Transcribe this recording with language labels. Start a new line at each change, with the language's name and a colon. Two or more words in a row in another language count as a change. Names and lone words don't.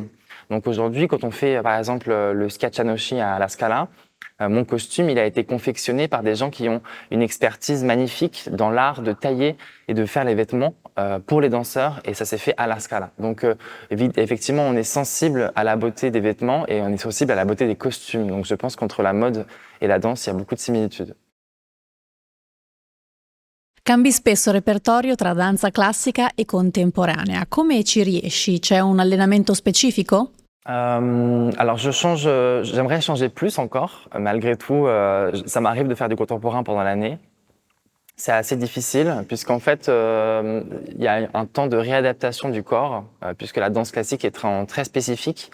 French: Donc aujourd'hui, quand on fait par exemple le Schiaccianoci à la Scala, mon costume, il a été confectionné par des gens qui ont une expertise magnifique dans l'art de tailler et de faire les vêtements pour les danseurs, et ça s'est fait à la Scala. Donc effectivement, on est sensible à la beauté des vêtements et on est sensible à la beauté des costumes. Donc je pense qu'entre la mode et la danse, il y a beaucoup de similitudes.
Italian: Cambi spesso repertorio tra danza classica e contemporanea. Come ci riesci? C'è un allenamento specifico?
French: Alors j'aimerais changer plus encore. Malgré tout, ça m'arrive de faire du contemporain pendant l'année. C'est assez difficile puisqu'en fait, il y a un temps de réadaptation du corps, puisque la danse classique est très spécifique.